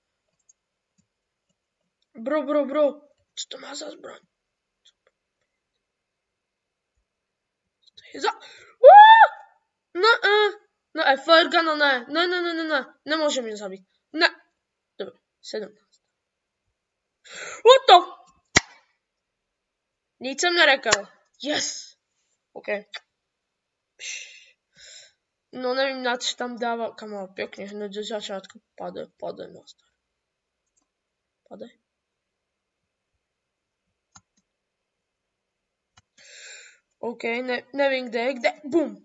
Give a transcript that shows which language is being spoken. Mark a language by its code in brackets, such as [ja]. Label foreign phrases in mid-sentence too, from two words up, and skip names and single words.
[cs] Bro. Co to má za zbraň? To je za... No, [en] flare gun, [cs] ne. [sk] Nemôže mě zabít. Ne. Dobre, 17. [en] What the... [cs] Nic jsem nerekal. [en] Yes. OK. [cs] No nevím, na čo tam dával. [sk] Kamo, pekne, hneď do začiatku. [cs] Pade. OK, nevím kde. Bum.